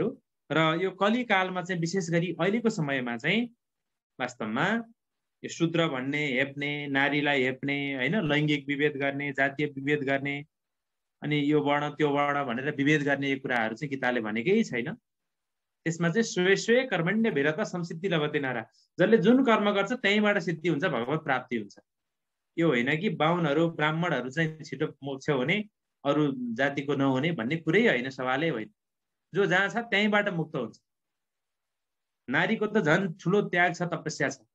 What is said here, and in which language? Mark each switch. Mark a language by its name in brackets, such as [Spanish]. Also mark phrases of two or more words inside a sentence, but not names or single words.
[Nepali] र यो कलिकालमा चाहिँ विशेष गरी अहिलेको समयमा चाहिँ वास्तवमा यो शूद्र भन्ने, हेप्ने, नारीलाई हेप्ने, होइन, लैङ्गिक विभेद गर्ने, जातीय विभेद गर्ने, अनि यो वर्ण त्यो वर्ण भनेर विभेद गर्ने यो कुराहरू चाहिँ गीताले भनेकै छैन। त्यसमा चाहिँ [Sanskrit] स्वे स्वे कर्मण्य भिरत संसिद्धि लभते नरा, [Nepali] जसले जुन कर्म गर्छ त्यहीँबाट सिद्धि हुन्छ, भगवत प्राप्ति हुन्छ। यो होइन कि बाहुनहरू ब्राह्मणहरू चाहिँ छिटो मोक्ष हुने, अरू जातिको नहुने भन्ने कुरै होइन, सवालै होइन। जो जहाँ छ त्यहीँबाट मुक्त हुन्छ। नारीको त झन् ठुलो त्याग छ, तपस्या छ।